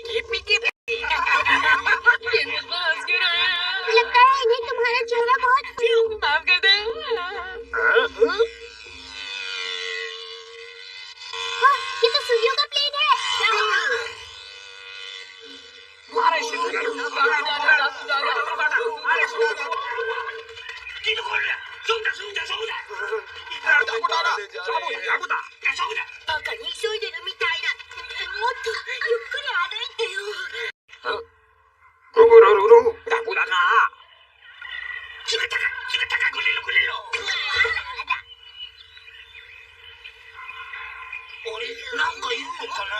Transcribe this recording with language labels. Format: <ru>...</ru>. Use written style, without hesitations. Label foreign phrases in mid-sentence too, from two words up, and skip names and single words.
<hi>ये मुझ पर हंस क्यों रहा है? लगता है इन्हें तुम्हारा चेहरा बहुत माफ कर दे। हाँ, ये तो सूर्यों का प्लेन है।</hi> <ja>バカに急いでるみたいだ。もっとゆっくり歩いてよ。俺なんか言うのかな。</ja>